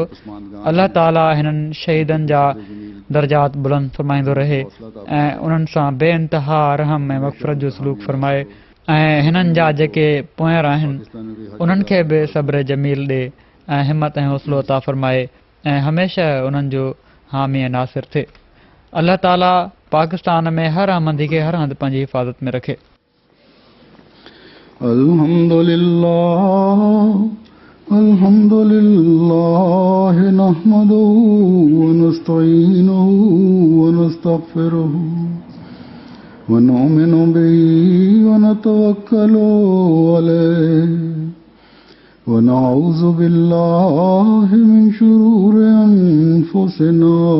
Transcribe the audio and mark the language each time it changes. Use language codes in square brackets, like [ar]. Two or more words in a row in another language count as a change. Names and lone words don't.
[sd] अल्लाह ताला हिननि शहीदनि जा दर्जात बुलंद फरमाईंदो रहे ऐं उन्हनि सां बेइंतिहा रहम ऐं मग़फ़िरत जो सलूक फरमाए ऐं हिननि जा जेके पोयर आहिनि उन्हनि खे बि सब्र जमील ॾे ऐं हिमत ऐं हौसलो अता फरमाए ऐं हमेशह उन्हनि जो हामी ऐं नासिर थिए। अल्लाह ताला पाकिस्तान में हर अहमदी खे हर हंधि पंहिंजी हिफ़ाज़त में रखे। [ar] الحمد لله نحمده ونستعينه ونستغفره ونؤمن به ونتوكل عليه ونعوذ بالله من شرور أنفسنا